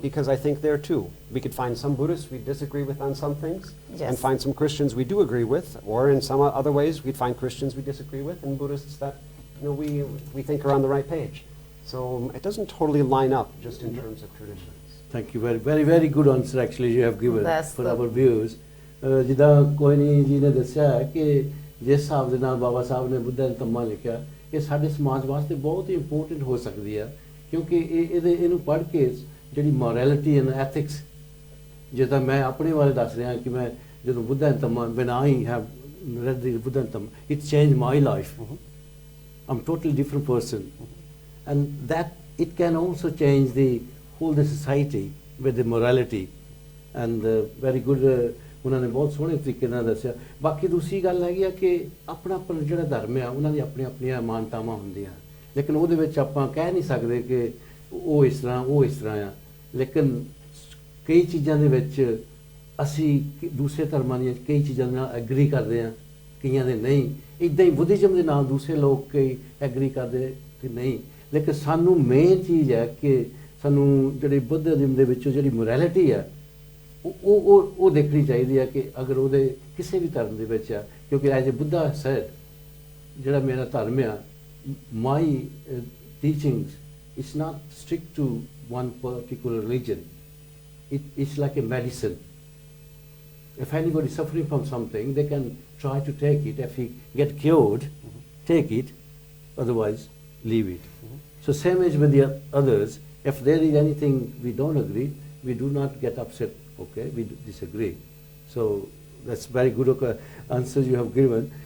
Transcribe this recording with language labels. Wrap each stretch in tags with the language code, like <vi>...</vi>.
<en>Because I think there too, we could find some Buddhists we disagree with on some things, and Yes. find some Christians we do agree with, or in some other ways we'd find Christians we disagree with, and Buddhists that we think are on the right page. So it doesn't totally line up just in terms of traditions. Thank you. Very, very, very good answer actually you have given That's for the- our viewers.</en> <pa>ਜਿੱਦਾਂ ਕੋਇਨੀ ਜੀ ਨੇ ਦੱਸਿਆ ਕਿ ਜਿਸ ਹਿਸਾਬ ਦੇ ਨਾਲ ਬਾਬਾ ਸਾਹਿਬ ਨੇ ਬੁੱਧਾ ਧੰਮਾ ਲਿਖਿਆ ਇਹ ਸਾਡੇ ਸਮਾਜ ਵਾਸਤੇ ਬਹੁਤ ਹੀ ਇੰਪੋਰਟੈਂਟ ਹੋ ਸਕਦੀ ਆ ਕਿਉਂਕਿ ਇਹਨੂੰ ਪੜ੍ਹ ਕੇ ਜਿਹੜੀ ਮੋਰੈਲਿਟੀ ਐਂਡ ਐਥਿਕਸ ਜਿੱਦਾਂ ਮੈਂ ਆਪਣੇ ਬਾਰੇ ਦੱਸ ਰਿਹਾ ਕਿ ਮੈਂ ਜਦੋਂ Buddha Dhamma</pa> <en>when I have read the Buddha Dhamma, it changed my life. I'm totally different person. And that it can also change the whole the society with the morality. And very good</en> <pa>ਉਹਨਾਂ ਨੇ ਬਹੁਤ ਸੋਹਣੇ ਤਰੀਕੇ ਨਾਲ ਦੱਸਿਆ ਬਾਕੀ ਦੂਸਰੀ ਗੱਲ ਹੈਗੀ ਆ ਕਿ ਆਪਣਾ ਜਿਹੜਾ ਧਰਮ ਆ ਉਹਨਾਂ ਦੀ ਆਪਣੀਆਂ ਮਾਨਤਾਵਾਂ ਹੁੰਦੀਆਂ ਲੇਕਿਨ ਉਹਦੇ ਵਿੱਚ ਆਪਾਂ ਕਹਿ ਨਹੀਂ ਸਕਦੇ ਕਿ ਉਹ ਇਸ ਤਰ੍ਹਾਂ ਆ ਲੇਕਿਨ ਕਈ ਚੀਜ਼ਾਂ ਦੇ ਵਿੱਚ ਅਸੀਂ ਦੂਸਰੇ ਧਰਮਾਂ ਦੀਆਂ ਕਈ ਚੀਜ਼ਾਂ ਨਾਲ ਐਗਰੀ ਕਰਦੇ ਆ ਕਈਆਂ ਦੇ ਨਹੀਂ ਇਦਾਂ ਹੀ ਬੁੱਧਿਜ਼ਮ ਦੇ ਨਾਲ ਦੂਸਰੇ ਲੋਕ ਕਈ ਐਗਰੀ ਕਰਦੇ ਕਿ ਨਹੀਂ ਲੇਕਿਨ ਸਾਨੂੰ ਮੇਨ ਚੀਜ਼ ਹੈ ਕਿ ਸਾਨੂੰ ਜਿਹੜੀ ਬੁੱਧਿਜ਼ਮ ਦੇ ਵਿੱਚੋਂ ਜਿਹੜੀ ਮੋਰੈਲਿਟੀ ਆ ਉਹ ਦੇਖਣੀ ਚਾਹੀਦੀ ਹੈ ਕਿ ਅਗਰ ਉਹਦੇ ਕਿਸੇ ਵੀ ਧਰਮ ਦੇ ਵਿੱਚ ਆ ਕਿਉਂਕਿ ਐਜ ਏ ਬੁੱਧਾ ਸੈਡ ਜਿਹੜਾ ਮੇਰਾ ਧਰਮ ਆ ਮਾਈ teachings it's not strict to</pa> <en>one particular religion. It's like a medicine. If anybody is suffering from something, they can try to take it. If he get cured, take it. Otherwise, leave it. So same as with the others. If there is anything we don't agree, we do not get upset. Okay, we disagree. So that's very good answers you have given.</en>